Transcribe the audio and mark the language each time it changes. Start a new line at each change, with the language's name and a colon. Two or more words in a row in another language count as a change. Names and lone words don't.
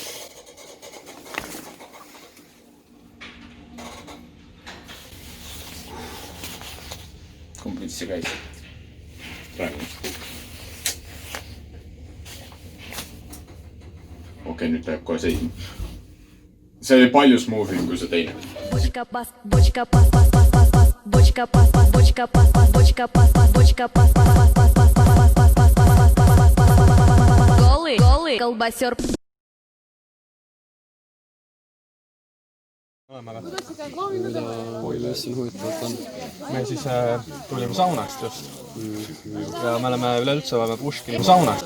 Estonian: Kumb nüüd see käis? Praegu. Okei, nüüd peab kohe seisma. See oli palju smoothem kui see teine.
Russian: Бочка пас, бочка пас, пас, пас, пас, пас, бочка пас, пас, бочка пас, пас, бочка пас, пас, бочка пас, пас, пас, пас, пас, пас, пас, пас, пас, пас, голый, голый колбасер.
Estonian: Oi, mis siin huvitavat on. Me siis tulime saunast just. Ja me oleme üleüldse oleme Puškini saunast.